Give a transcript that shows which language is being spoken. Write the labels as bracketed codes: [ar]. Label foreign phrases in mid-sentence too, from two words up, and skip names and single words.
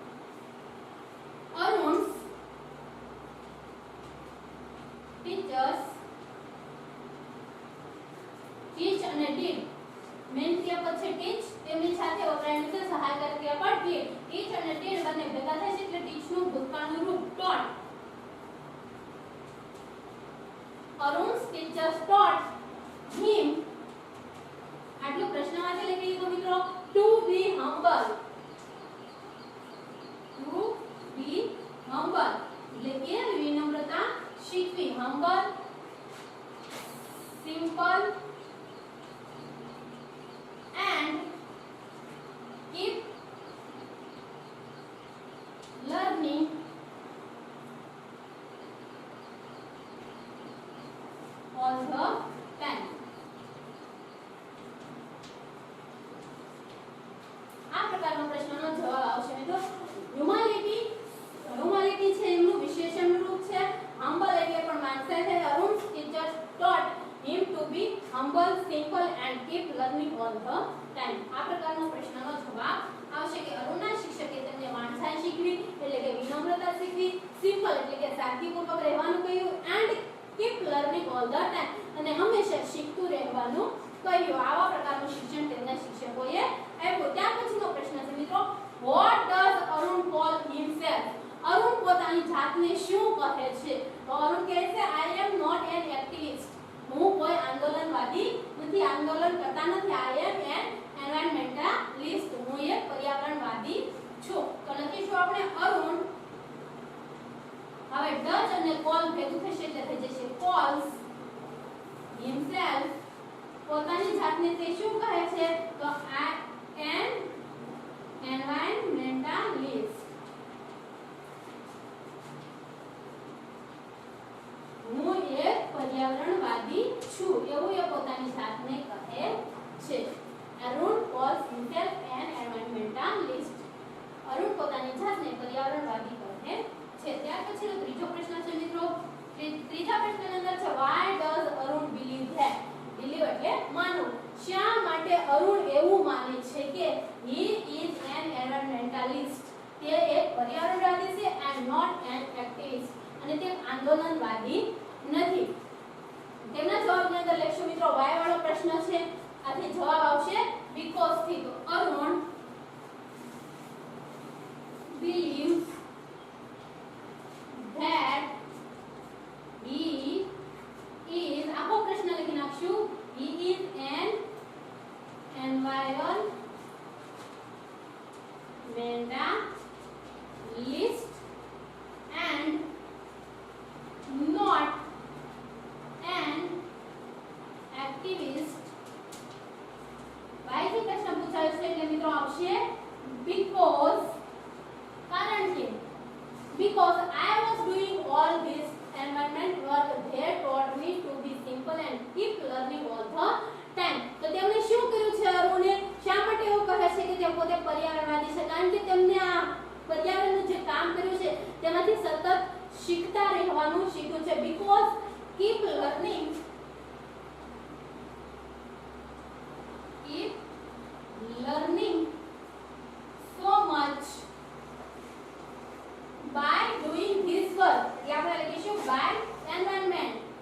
[en] Arun's teachers teach and did [gu] મેન ક્રિયાપદ છે ટીચ તેમની સાથે વપરાયેલું છે સહાયક ક્રિયાપદ ડીડ ટીચ અને ડીડ બંને ભેગા થાય છે એટલે ટીચ નું ભૂતકાળનું રૂપ taught અરુણ્સ ટીચર્સ [en] taught him [gu] આટલું પ્રશ્ન વાંચી લખી તો મિત્રો [en] to be humble [gu] એટલે કે વિનમ્રતા શીખવી [en] humble simple and keep learning all the time [gu] આ પ્રકારનો પ્રશ્નનો જવાબ આવશે મિત્રો હ્યુમાનિટી છે એમનું વિશેષણ રૂપ છે humble એટલે પણ માનસાઈ છે અરુણ ટીચર્સ [en] taught him to be humble simple and keep learning all the time [gu] આ પ્રકારનો પ્રશ્નનો જવાબ આવશે કે અરુણના શિક્ષકે તેમને માનસાઈ શીખવી એટલે કે વિનમ્રતા શીખવી simple એટલે કે સાદગીપૂર્વક રહેવાનું કહ્યું [en] and keep learning all the time [gu] અને હંમેશા શીખતું રહેવાનું કહ્યું આવા પ્રકારનું શિક્ષણ તેમના શિક્ષકોએ આપ્યું ત્યાર પછીનો પ્રશ્ન છે મિત્રો [en] what does Arun call himself [gu] અરુણ પોતાની જાતને શું કહે છે તો અરુણ કહે છે [en] I am not an activist [gu] હું કોઈ આંદોલનવાદી નથી આંદોલન કરતા નથી [en] I am an environmentalist [gu] હું એક પર્યાવરણવાદી છું તો લખીશું આપણે અરુણ હવે ડચ અને કોલ ભેગું થશે એટલે થઈ જશે [en] calls himself [gu] પોતાની જાતને તે શું કહે છે તો [en] I am environmentalist [gu] હું એક પર્યાવરણવાદી છું એવું એ પોતાની જાતને કહે છે અરુણ [en] calls himself an environmentalist [gu] અરુણ પોતાની જાતને પર્યાવરણવાદી કહે છે ત્યાર પછીનો ત્રીજો પ્રશ્ન છે મિત્રો ત્રીજા પ્રશ્નની અંદર છે [en] why does Arun believe that believe [gu] એટલે માનવું શા માટે અરુણ એવું માને છે કે [en] he is an environmentalist [gu] તે એક પર્યાવરણવાદી છે [en] and not an activist [gu] અને તે આંદોલનવાદી નથી તેમના જવાબની અંદર લખશું મિત્રો why વાળો પ્રશ્ન છે આથી જવાબ આવશે because થી તો અરુણ [en] believes that he is [gu] આખો પ્રશ્ન લખી નાખશું [en] he is an environmentalist and not an activist why [gu] થી પ્રશ્ન પૂછાયો છે એટલે મિત્રો આવશે because કારણ કે [en] because I was doing all this environment work they taught me to be simple and keep learning all the time [gu] તો તેમણે શું કર્યું છે અરુણે શા માટે એવું કહે છે કે તે પોતે પર્યાવરણવાદી છે કારણ કે તેમને આ પર્યાવરણનું જે કામ કર્યું છે તેમાંથી સતત શીખતા રહેવાનું શીખ્યું છે [en] because keep learning so much by doing this work [gu] એટલે આપણે લખીશું [en] by environment